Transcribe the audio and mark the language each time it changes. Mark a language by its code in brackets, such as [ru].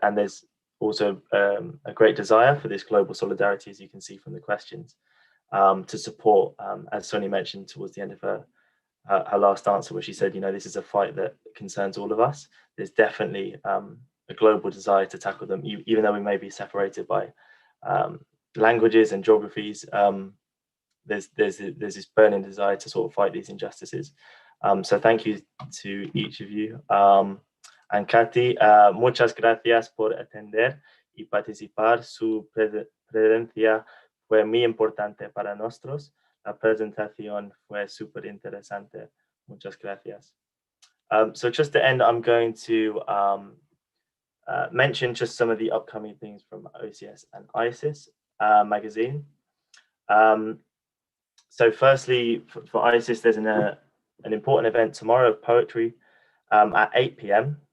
[en] And there's also a great desire for this global solidarity, as you can see from the questions, to support, as Sonia mentioned towards the end of her last answer, where she said, this is a fight that concerns all of us. There's definitely a global desire to tackle them, even though we may be separated by languages and geographies. There's this burning desire to sort of fight these injustices. So thank you to each of you. [es] And Kátya, muchas gracias por atender y participar. Su presencia fue muy importante para nosotros. La presentación fue súper interesante. Muchas gracias. [en] So just to end, I'm going to mention just some of the upcoming things from OCS and ISIS magazine. So firstly, for ISIS, there's an important event tomorrow of poetry at 8 p.m.